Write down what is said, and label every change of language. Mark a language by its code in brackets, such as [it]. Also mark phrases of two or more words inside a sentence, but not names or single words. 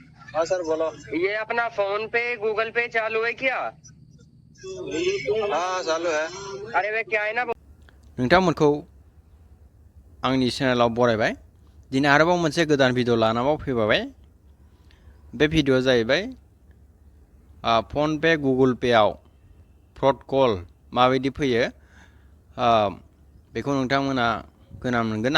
[hi] हाँ सर बोलो। ये अपना फोन पे गूगल पे चालू है क्या? हाँ चालू है। अरे वे क्या है ना [brx] नोंथांमोनखौ आंनि चेनेलाव बरायबाय। दिनै आरोबाव मोनसे गोदान भिडिअ लानानै फैबाय। बे भिडिअआ जाहैबाय फन पे गुगल पे आव [en] fraud call [brx] माबायदि फैयो बेखौ नोंथांमोना खोनानो मोनगोन।